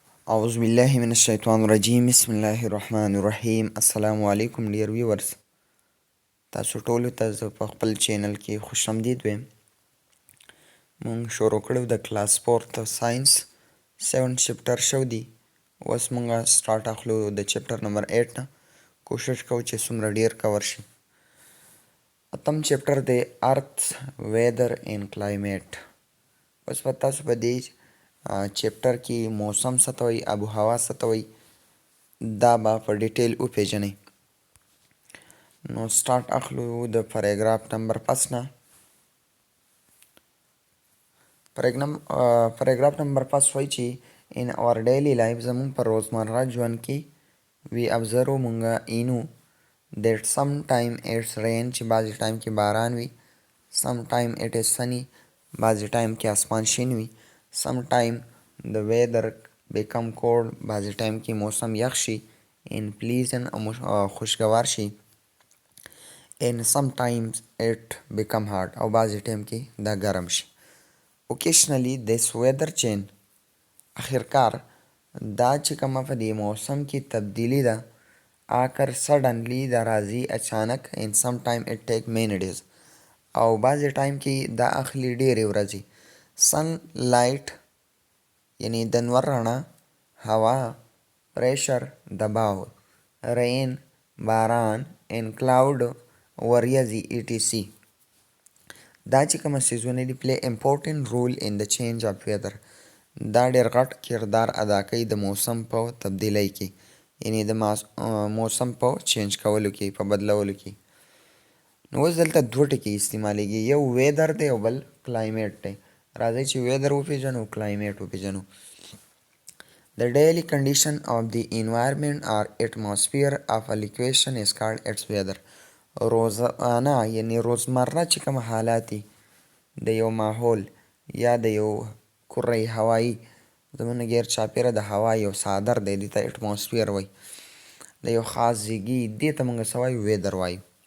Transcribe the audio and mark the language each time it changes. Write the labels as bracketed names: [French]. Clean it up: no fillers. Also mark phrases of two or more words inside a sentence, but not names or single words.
[Arabic] أعوذ بالله من الشیطان الرجیم بسم الله الرحمن الرحیم السلام علیکم [English] dear viewers [Pashto] تاسو ټولو ته زه په خپل چینل کې خوش آمدید وایم. مونږ شروع کړو د کلاس 4 ته ساينس 7 چپټر شو دی. اوس مونږه سٹارټ اخلو د چپټر نمبر 8 نه. کوشش کوو چې څومره ډیر کور شي. اتم چپټر دی [English] Earth weather and climate. [Pashto] اوس په تاسو په دې چپټر کې موسم څه ته وایي، آب و هوا څه ته وایي، دا به په ډیټیل وپیژنئ. نو سٹارټ اخلو د پاراګراف نمبر 5 نه. پاراګراف نمبر 5 وایي چې [English] in our daily life [Pashto] زموږ په روزمره ژوند کې [English] we observe [Pashto] مونږه اینو [English] that sometime it's rain [Pashto] چې بعضې ټایم کې باران وي، [English] sometime it is sunny [Pashto] بعضې ټایم کې اسمان شین وي، [English] sometime the weather become cold [Pashto] بعضې ټایم کې موسم یخ شي، [English] in pleasant [Pashto] خوشګوار شي، [English] and sometimes it become hot [Pashto] او بعضې ټایم کې دا ګرم شي. [English] occasionally this weather change [Pashto] اخرکار دا چې کومه په دې موسم کې تبدیلی ده اکر suddenly دا راځي اچانک [English] and sometime it take many days [Pashto] او بعضې ټایم کې دا اخلي ډېرې ورځې. sunlight یعنی د نور رڼا، هوا پریشر دباو، رین باران، [English] and cloud [Pashto] وریځې etc. دا چې کومه څیزونه دي [English] play important role in the change of weather [Pashto] دا ډېر غټ کردار ادا کوي د موسم په تبدیلی کې، یعنی د موسم په چینج کولو کې، په بدلولو کې. نو اوس دلته دوه ټکي استعمالیږي، یو ویدر دی او بل کلایمیټ دی. راځئ چې ویدر وپیژنو، کلایمیټ وپیژنو. [English] The daily condition of the environment or atmosphere of a location is called its weather. [Pashto] روزانه یعنی روزمره چې کوم حالات دي د یو ماحول یا د یو کره هوایی، زموږ غیر چاپیره د هوا یو صادر دی، دې ته اټماسفیر وایي، د یو خاص ځایګي دې ته موږ څه وایو، ویدر وایو.